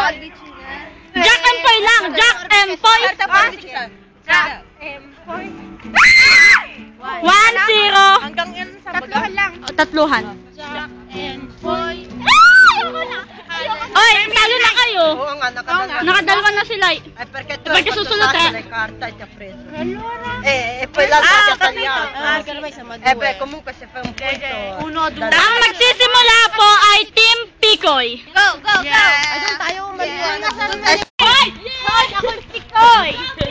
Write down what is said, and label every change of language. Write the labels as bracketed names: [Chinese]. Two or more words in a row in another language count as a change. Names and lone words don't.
[Filipino] Jack and poy lang. Jack and poy. Jack and Poy. 1-0. Hanggang yan sa tatluhan lang. O, tatluhan. Jack and Poy. Oy, talo na kayo. Oo nga, nakadalawa. Nakadalawa na sila. [Italian] Perché tu Perché susunod hai eh. le carte e ti ha preso. E poi l'altro ti ha tagliato. Beh, comunque se fai un punto. [Filipino] Ang magsisimula po ay Team Pikoy. Go! Doon tayo maliwanag. Hoy! Hoy! Ako Pikoy!